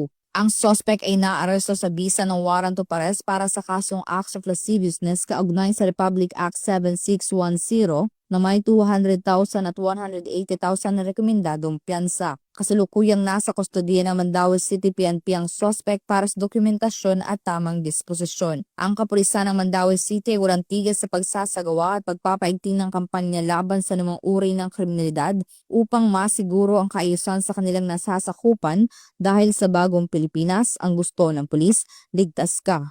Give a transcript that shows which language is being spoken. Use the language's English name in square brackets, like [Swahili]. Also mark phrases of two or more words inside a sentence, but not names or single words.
[Filipino] Ang suspect ay naaresto sa bisa ng [English] warrant of arrest [Filipino] para sa kasong [English] acts of lasciviousness [Filipino] kaugnay sa Republic Act 7610 na may 200,000 at 180,000 na rekomendadong piyansa. Kasalukuyang nasa kustodiya ng Mandaue City PNP ang suspect para sa dokumentasyon at tamang disposisyon. Ang kapulisan ng Mandaue City ay walang tigil sa pagsasagawa at pagpapaigting ng kampanya laban sa anumang uri ng kriminalidad upang masiguro ang kaayusan sa kanilang nasasakupan dahil sa bagong Pilipinas, ang gusto ng pulis, ligtas ka.